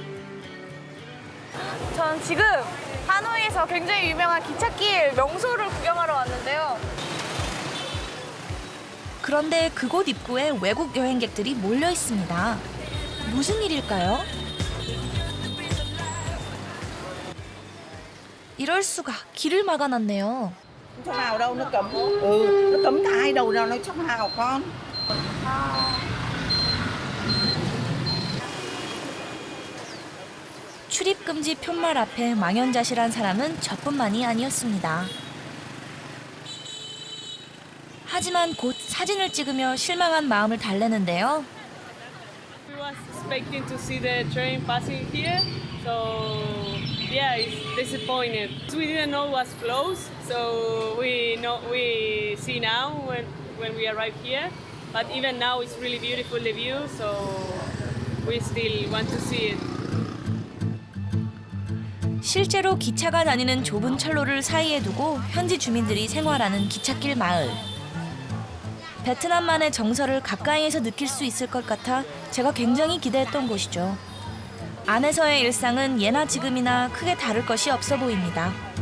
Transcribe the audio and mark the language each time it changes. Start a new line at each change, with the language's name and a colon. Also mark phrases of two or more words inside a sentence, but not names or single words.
Korean: 전 지금 하노이에서 굉장히 유명한 기찻길 명소를 구경하러 왔는데요. 그런데 그곳 입구에 외국 여행객들이 몰려 있습니다. 무슨 일일까요? 이럴 수가, 길을 막아놨네요.
Vietnamese: Chỗ nào đâu nó cấm. Nó cấm cả hai đầu nào nó trong nào con.
Korean: 출입금지 편말 앞에 망연자실한 사람은 저뿐만이 아니었습니다. 하지만 곧 사진을 찍으며 실망한 마음을 달래는데요.
English: We was expecting to see the train passing here, so yeah, it's disappointed. We didn't know it was closed, so we see now when we arrive here. But even now, it's really beautiful the view, so we still want to see it.
Korean: 실제로 기차가 다니는 좁은 철로를 사이에 두고 현지 주민들이 생활하는 기찻길 마을. 베트남만의 정서를 가까이에서 느낄 수 있을 것 같아 제가 굉장히 기대했던 곳이죠. 안에서의 일상은 예나 지금이나 크게 다를 것이 없어 보입니다.